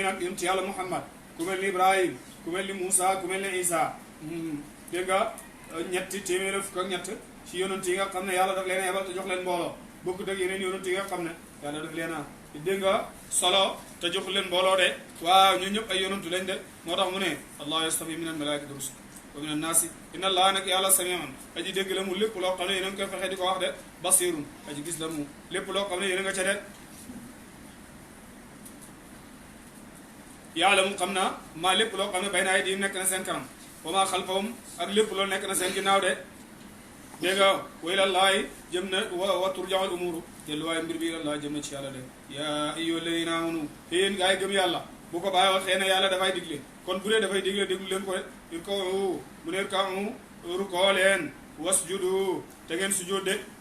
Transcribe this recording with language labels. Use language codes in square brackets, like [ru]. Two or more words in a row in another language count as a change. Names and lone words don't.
[wo] nag yonent yàlla muhammad ku mel ni ibrahim ku mel ni moussa ku mel ni isa dégg nga ñetti téeméer fukk ak ñett ci yonent yi nga xam ne yàlla daf leen a yebal te jox leen mbooloo bokkut ak yeneen yonent yi nga xam ne yàlla daf leen a dégg nga solo te jox leen mbooloo de waaw ñun ñëpp ay yonentu lañ de moo tax mu ne [ar] الله يصطفي من الملائكة رسلا ومن الناس إن الله [wo] nag yàlla samiun aji dégg la mu lépp loo xam ne yéen a ngi koy fexe di ko wax de basirun aji gis la mu lépp loo xam ne yéen a nga ca de yaalamu xam naa maa lépp loo xam ne bay naa di nekk na seen kanam [ar] وما خلفهم [wo] ak lépp loolu nekk na seen ginnaaw de dégg nga [ar] وإلى الله [wo] jëm na [ar] وترجع الأمور [wo] delluwaaye mbir bi ilallaahi jëm na ci yàlla de [ar] يا أيها الذين آمنوا [wo] yéen gaa yi gëm yàlla bu ko bàyyi waxee ne yàlla dafay digle kon bu dee dafay digle déglu leen ko de irka'u mu ne irka'u rukoo leen wasjudu te ngeen sujjóot de